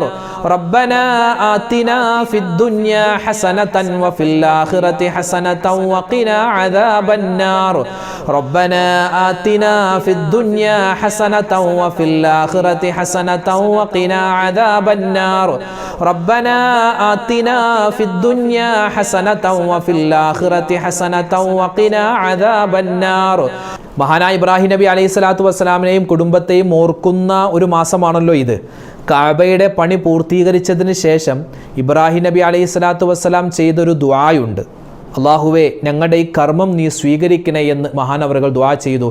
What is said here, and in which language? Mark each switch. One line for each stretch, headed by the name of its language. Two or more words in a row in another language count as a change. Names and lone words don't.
Arabic: ربنا آتنا في الدنيا حسنة وفي الآخرة حسنة وقنا عذاب النار ربنا آتنا في الدنيا حسنة وفي الآخرة حسنة وقنا عذاب النار ربنا آتنا في الدنيا حسنة وفي الآخرة حسنة وقنا عذاب النار.
Malayalam: മഹാനായ ഇബ്രാഹിം നബി
Arabic: عليه الصلاة والسلام
Malayalam: കുടുംബത്തെയും ഓർക്കുന്ന ഒരു മാസമാണല്ലോ ഇത്. കഅബയുടെ പണി പൂർത്തീകരിച്ചതിന് ശേഷം ഇബ്രാഹിം നബി
Arabic: عليه الصلاة والسلام
Malayalam: ചെയ്തൊരു ദുആയുണ്ട്. അള്ളാഹുവേ, ഞങ്ങളുടെ ഈ കർമ്മം നീ സ്വീകരിക്കണേ എന്ന് മഹാനവറുകൾ ദുആ ചെയ്തു.